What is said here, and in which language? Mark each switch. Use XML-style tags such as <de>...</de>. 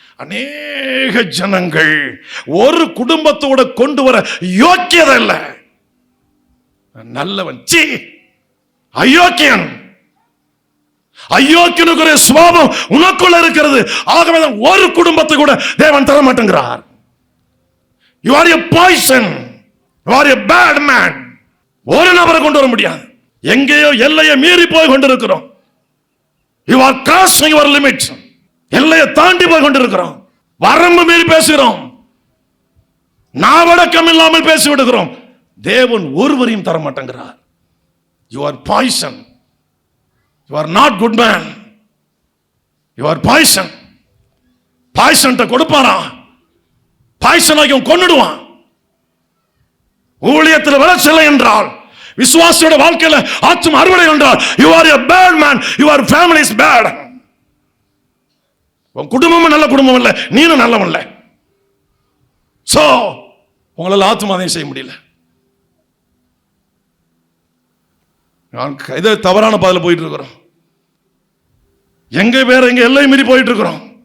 <ta>அநேக ஜனங்கள் ஒரு குடும்பத்தோட கொண்டு வர யோக்கியதல்ல. நல்லவன், சீ, அயோக்கியன். அயோக்கியனுக்குரிய சுபாவம் உனக்குள்ள இருக்கிறது. ஆகவே ஒரு குடும்பத்தை கூட தேவன் தர மாட்டேங்கிறார்.</ta> <en>You are a poison, you are a bad man.</en> <ta>ஒரு நபரை கொண்டு வர முடியாது. எங்கேயோ எல்லையை மீறி போய் கொண்டிருக்கிறோம்.</ta> <en>You are crossing your limits.</en> <ta>எல்லையை தாண்டி போய் கொண்டிருக்கிறோம். வரம்பு மீறி பேசுகிறோம். நாவடக்கம் இல்லாமல் பேசி விடுகிறோம். தேவன் ஒருவரையும் தர மாட்டேங்கிறார்.</ta> <en>You are poison. You are not good man. You are poison.</en> <ta>Poison கொடுப்பாரா? பாய்சன் ஆகியும் கொன்னுடுவான். ஊழியத்தில் வளர்ச்சில்லை என்றால், விசுவாசியோட வாழ்க்கையில ஆத்தும அறுவடை என்றால்,</ta> <en>you are a bad man, your family is bad.</en> <ta>உன் குடும்பமும் நல்ல குடும்பம் இல்லை, நீனும் நல்லவன் இல்லை. சோ உங்களால் ஆத்துமாதையும் செய்ய முடியல. இதை தவறான பாதையில் போயிட்டு இருக்கிறோம். எங்க வேற எங்க எல்லை மீறி போயிட்டு இருக்கிறோம்.</ta>